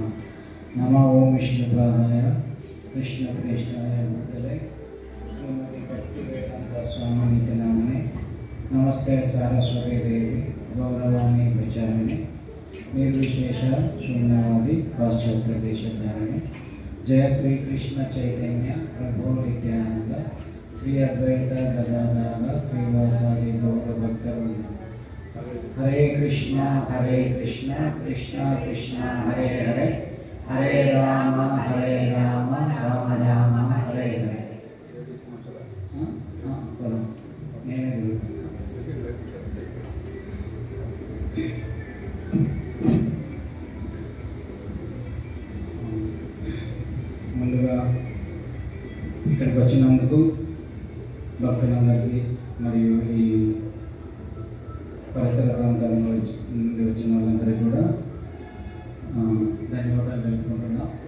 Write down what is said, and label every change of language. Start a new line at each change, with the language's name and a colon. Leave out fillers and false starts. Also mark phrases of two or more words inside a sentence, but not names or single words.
Sanskrit: नमो ओम विष्णुपादाय कृष्णप्रेष्ठाय भूतले श्रीमती भक्तिवेदान्त स्वामिनिति नामने नमस्ते सारस्वती देवी गौरवाणी प्रचारिणे निर्विशेष शून्यवादी पाश्चात्य देशधारिणे जय श्री कृष्ण चैतन्य प्रभु नित्यानंद श्री अद्वैत गदाधर श्रीवासादि गौर भक्तवृंद। हरे कृष्ण कृष्ण कृष्ण हरे हरे हरे राम राम राम हरे हरे।
Telugu: ముందుగా ఇక్కడికి వచ్చినందుకు భక్తులందరికీ మరియు ఈ పరిసర ప్రాంతాల నుండి వచ్చిన వాళ్ళందరికీ కూడా ధన్యవాదాలు తెలుపుకుంటున్నా.